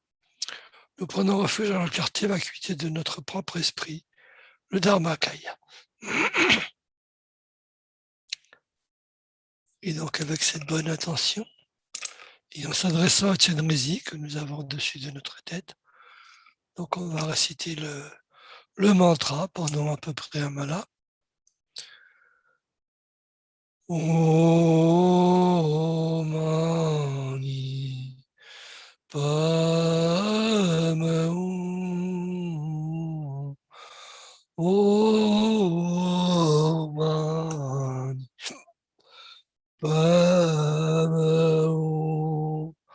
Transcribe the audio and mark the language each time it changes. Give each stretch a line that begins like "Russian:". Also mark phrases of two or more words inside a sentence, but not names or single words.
French: Nous prenons refuge dans la clarté et vacuité de notre propre esprit, le Dharmakaya. Et donc avec cette bonne intention, et en s'adressant à Chenrezig que nous avons au-dessus de notre tête, donc on va réciter le mantra pendant à peu près un mala.
Sanskrit: Om Mani Padme Hum. Om Mani Padme Hum.